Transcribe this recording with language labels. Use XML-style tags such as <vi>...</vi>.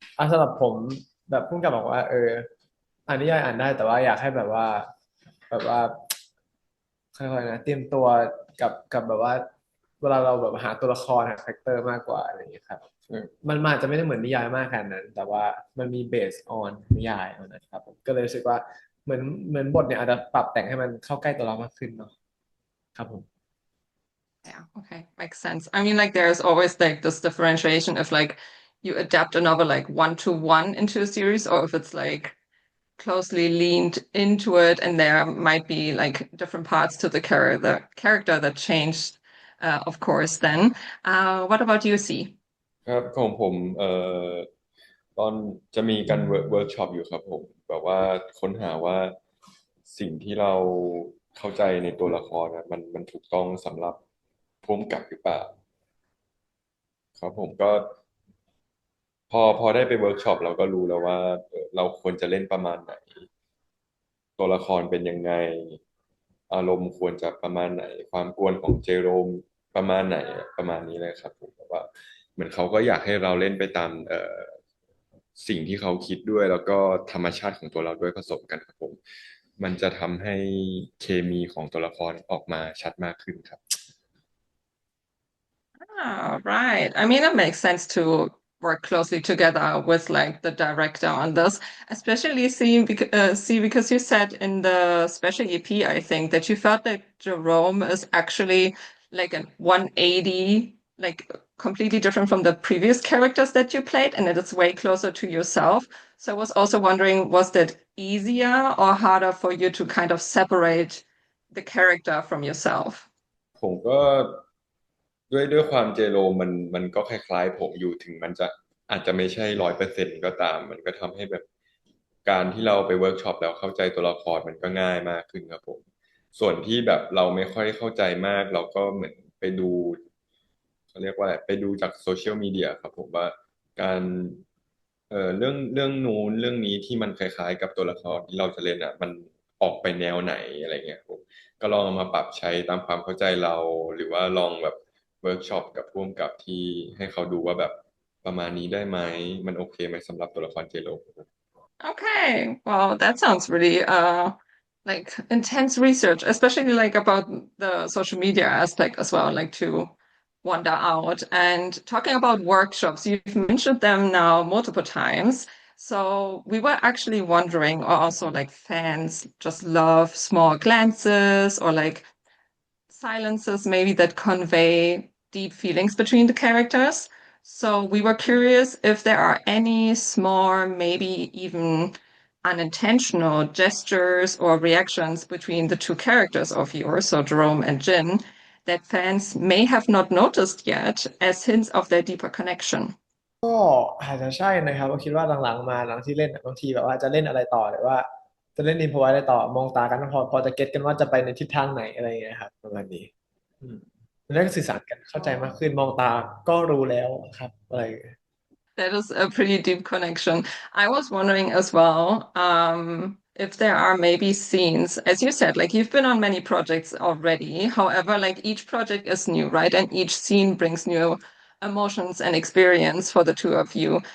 <th>สำหรับผมแบบพุ่งกับบอกว่าอ่านนิยายอ่านได้แต่ว่าอยากให้แบบว่าค่อยๆนะเตรียมตัวกับแบบว่าเวลาเราแบบหาตัวละครหาคาแรคเตอร์มากกว่าอะไรอย่างเงี้ยครับมันอาจจะไม่ได้เหมือนนิยายมากขนาดนั้นแต่ว่ามันมีเบสออนนิยายนะครับผมก็เลยรู้สึกว่าเหมือนบทเนี่ยอาจจะปรับแต่งให้มันเข้าใกล้ตัวเรามากขึ้นเนาะครับผม</th> <en>Yeah, okay, makes sense. I mean, like there's always like this differentiation if like you adapt a novel like 1-to-1 into a series or if it's like closely leaned into it and there might be like different parts to the character that changed, of course, then. What about you, C?</en> <th>ครับของผมตอนจะมีการเวิร์กช็อปอยู่ครับผมแบบว่าค้นหาว่าสิ่งที่เราเข้าใจในตัวละครนะมันถูกต้องสำหรับผู้กำกับหรือเปล่าครับผมก็ พอได้ไปเวิร์กช็อปเราก็รู้แล้วว่าเราควรจะเล่นประมาณไหนตัวละครเป็นยังไงอารมณ์ควรจะประมาณไหนความกวนของเจโรมประมาณไหนประมาณนี้เลยครับผมแบบว่าเหมือนเขาก็อยากให้เราเล่นไปตามสิ่งที่เขาคิดด้วยแล้วก็ธรรมชาติของตัวเราด้วยผสมกันครับผมมันจะทำให้เคมีของตัวละครออกมาชัดมากขึ้นครับ</th> <en>Right. I mean, it makes sense to work closely together with like the director on this, especially because you said in the special EP, I think that you felt that Jerome is actually like a 180, like completely different from the previous characters that you played, and it is way closer to yourself. So I was also wondering, was that easier or harder for you to kind of separate the character from yourself?</en> <th>ผมก็ด้วยความเจโรมันก็คล้ายๆผมอยู่ถึงมันจะอาจจะไม่ใช่100%ก็ตามมันก็ทำให้แบบการที่เราไปเวิร์กช็อปแล้วเข้าใจตัวละครมันก็ง่ายมากขึ้นครับผมส่วนที่แบบเราไม่ค่อยเข้าใจมากเราก็เหมือนไปดูเขาเรียกว่าอะไรไปดูจากโซเชียลมีเดียครับผมว่าการ เรื่องนู้นเรื่องนี้ที่มันคล้ายๆกับตัวละครที่เราจะเล่นอ่ะมันออกไปแนวไหนอะไรเงี้ยผมก็ลองเอามาปรับใช้ตามความเข้าใจเราหรือว่าลองแบบ เวิร์กช็อปกับผู้กำกับที่ให้เขาดูว่าแบบ ประมาณนี้ได้ไหมมันโอเคไหมสำหรับตัวละครเจโร</th> <en>Okay, well, that sounds really like intense research, especially like about the social media aspect as well, like to wander out. And talking about workshops, you've mentioned them now multiple times. So we were actually wondering, or also like fans just love small glances or like silences maybe that convey deep feelings between the characters. So we were curious if there are any small, maybe even unintentional gestures or reactions between the two characters of yours, so Jerome and Jin, that fans may have not noticed yet as hints of their deeper connection.</en> <th>ก็อาจจะใช่นะครับผมคิดว่าหลังๆมาหลังที่เล่นบางทีแบบว่าจะเล่นอะไรต่อหรือว่าจะเล่นอินโฟอะไรต่อมองตากันพอจะเก็ตกันว่าจะไปในทิศทางไหนอะไรอย่างเงี้ยครับประมาณนี้อืมแล้วก็สื่อสารกันเข้าใจมากขึ้นมองตาก็รู้แล้วครับอะไรอย่างเงี้ย</th> <en>That is a pretty deep connection. I was wondering as well, if there are maybe scenes, as you said, like you've been on many projects already. However, like each project is new, right? And each scene brings new emotions and experience for the two of you.</en>